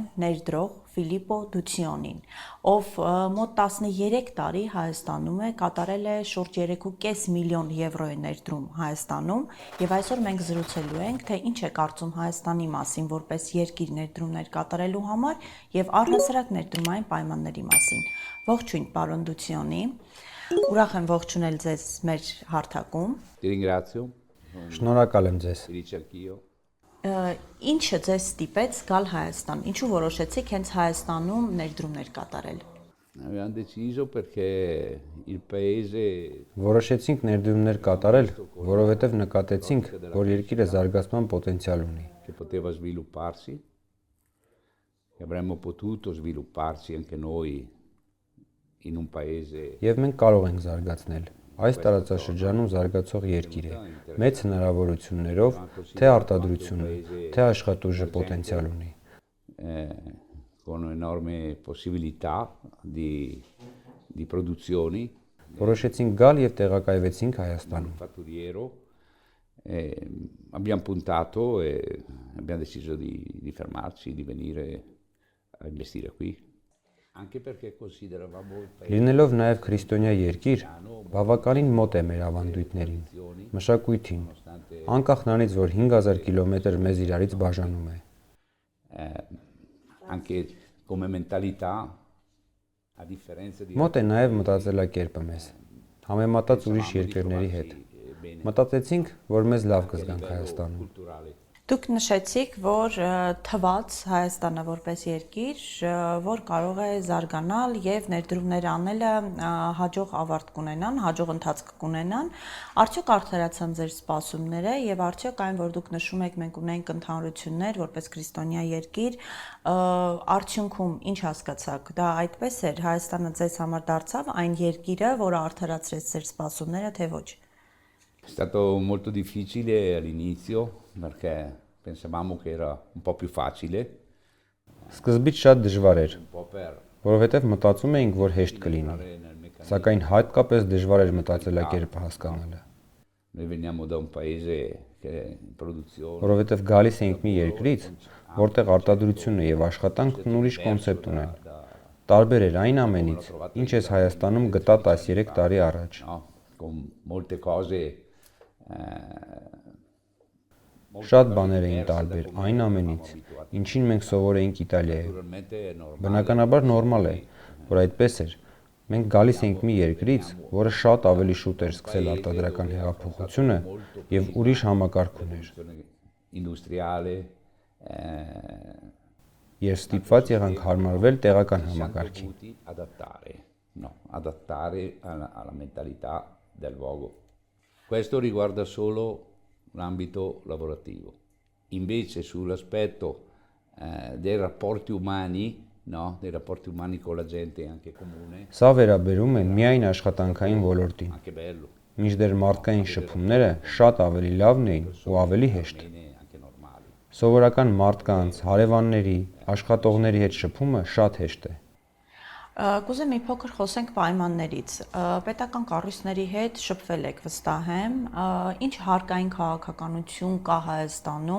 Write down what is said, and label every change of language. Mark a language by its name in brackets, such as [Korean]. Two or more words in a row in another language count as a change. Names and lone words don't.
[Armenian] ներդրող Ֆիլիպպո Դուցիոնին, ով մոտ 13 տարի Հայաստանում է, կատարել է շուրջ 3.5 միլիոն եվրոյի ներդրում Հայաստանում, եւ այսօր մենք զրուցելու ենք, թե ինչ է կարծում Հայաստանի մասին որպես երկիր ներդրումներ կատարելու համար եւ առհասարակ ներդրումային պայմանների մասին։ Ողջույն, պարոն Դուցիոնի։ Ուրախ եմ ողջունել ձեզ մեր հարթակում։ [Italian] Ti ringrazio. [Armenian] Շնորհակալ եմ ձեզ։ [Italian] Felice anch'io. [Armenian] Ինչը ձեզ ստիպեց գալ Հայաստան։ Ինչու որոշեցիք հենց Հայաստանում ներդրումներ կատարել։ [Italian] Abbiamo deciso perché il paese [Armenian] Որոշեցինք ներդրումներ կատարել, որովհետև նկատեցինք, որ երկիրը զարգացման պոտենցիալ ունի։ [Italian] che poteva svilupparsi, che avremmo potuto svilupparsi anche noi in un paese [Armenian] Եվ մենք կարող ենք զարգացնել։ Այս տարածաշրջանում զարգացող երկիր է, մեծ հնարավորություններով, թե արտադրություն, թե աշխատուժը պոտենցիալ ունի։ [Italian] con enormi possibilità di produzioni. [Armenian] Որոշեցինք գալ եւ տեղակայվեցինք Հայաստանում։ [Italian] Fatturiero, abbiamo puntato e abbiamo deciso di fermarci, di venire a investire qui. Anche perché consideravamo il paese [Armenian] Լինելով նաև քրիստոնյա երկիր, բավականին մոտ է մեր ավանդույթներին, մշակույթին, անկախ նրանից, որ 5000 կիլոմետր մեզ իրարից բաժանում է։ [Italian] anche come mentalità, a differenza di [Armenian] Մոտ է նաև մտածելակերպը մեզ, համեմատած ուրիշ երկրների հետ։ Մտածեցինք, որ մեզ լավ կզգանք Հայաստանում։ [Italian] culturale. [Armenian] Դուք նշեցիք, որ թվաց Հայաստանը որպես երկիր, որ կարող է զարգանալ եւ ներդրումներ անելը հաջող ավարտ կունենան, հաջող ընթացք կունենան, արդյոք արդարացան ձեր սպասումները եւ արդյոք այն, որ դուք նշում եք, մենք ունենք ընդհանրություններ որպես քրիստոնյա երկիր, արդյունքում ինչ հասկացաք, դա այդպես էր, Հայաստանը ձեզ համար դարձավ այն երկիրը, որը արդարացրեց ձեր սպասումները, թե ոչ։ [Italian] È stato molto difficile all'inizio perché pensavamo che era un po' più facile, [Armenian] Սկզբից շատ դժվար էր, [Italian] un po' per [Armenian] որովհետև մտածում էինք, որ հեշտ կլինի, [Italian] nel meccanismo. [Armenian] սակայն հատկապես դժվար էր մտածելակերպը հասկանալը, [Italian] Noi veniamo da un paese che è in produzione, [Armenian] որովհետև գալիս էինք մի երկրից, որտեղ արտադրությունը եւ աշխատանքն ուրիշ կոնցեպտ ունեն։ Տարբեր էր այն ամենից, ինչ ես Հայաստանում գտա 13 տարի առաջ։ [Italian] no? Con molte cose [Armenian] Շատ բաներ էին տարբեր այն ամենից, ինչին մենք սովոր էինք Իտալիայում։ [Italian] naturalmente è normale. [Armenian] Բնականաբար նորմալ է, որ այդպես էր։ Մենք գալիս էինք մի երկրից, որը շատ ավելի շուտ էր սկսել արտադրական հեղափոխությունը եւ ուրիշ համակարգ ուներ։ [Italian] Industriale, [Armenian] Եվ ստիպված եղանք հարմարվել տեղական համակարգին։ [Italian] dovuti adattare. No, adattare alla mentalità del luogo. Questo riguarda solo l'ambito lavorativo. Invece sull'aspetto dei rapporti umani, no? Dei rapporti umani con la gente anche comune, [Armenian] Սա վերաբերում է միայն աշխատանքային ոլորտին։ [Italian] anche bello, [Armenian] Մինչդեռ մարդկային շփումները շատ ավելի լավն էին ու ավելի հեշտ։ [Italian] bene, anche normali. [Armenian] Սովորական մարդկանց, հարևանների, աշխատողների հետ շփումը շատ հեշտ է։ Կուզեմ մի փոքր խոսենք պայմաններից։ Պետական կառույցների հետ շփվել եք վստահ եմ։ Ինչ հարկային քաղաքականություն կա Հայաստանում,